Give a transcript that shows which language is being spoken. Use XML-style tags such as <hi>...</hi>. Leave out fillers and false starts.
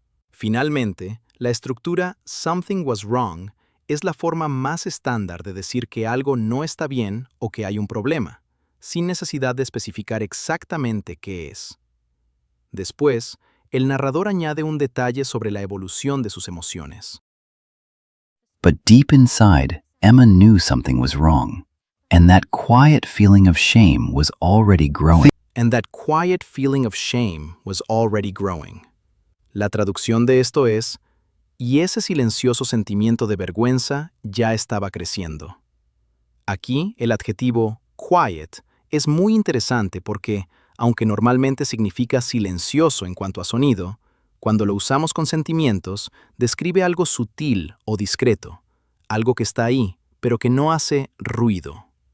<es>Finalmente, la estructura something was wrong es la forma más estándar de decir que algo no está bien o que hay un problema, sin necesidad de especificar exactamente qué es. Después, el narrador añade un detalle sobre la evolución de sus emociones.</es> <en>But deep inside, Emma knew something was wrong. And that quiet feeling of shame was already growing. And that quiet feeling of shame was already growing.</en> <es>La traducción de esto es, y ese silencioso sentimiento de vergüenza ya estaba creciendo. Aquí, el adjetivo quiet es muy interesante porque, aunque normalmente significa silencioso en cuanto a sonido, cuando lo usamos con sentimientos, describe algo sutil o discreto, algo que está ahí, pero que no hace ruido.</es>